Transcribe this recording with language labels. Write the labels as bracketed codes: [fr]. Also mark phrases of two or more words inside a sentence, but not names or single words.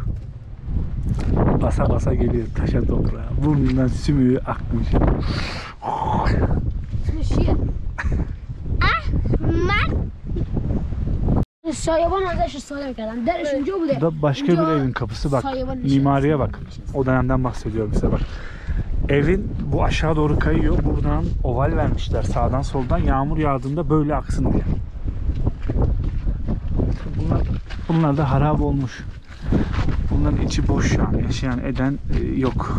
[tr] Basa basa geliyor taşa toprağa. Burnundan sümüğü akmış. [fa] چیه؟ سایبان ازش استفاده میکردن درش اونجا [tr] Bu [fa] بوده [tr] da başka bir evin kapısı bak. Mimariye bak. O dönemden bahsediyorum size bak. Evin bu aşağı doğru kayıyor. Buradan oval vermişler sağdan soldan. Yağmur yağdığında böyle aksın diye. Bunlar da harap olmuş. Bunların içi boş şu an. Yaşayan eden yok.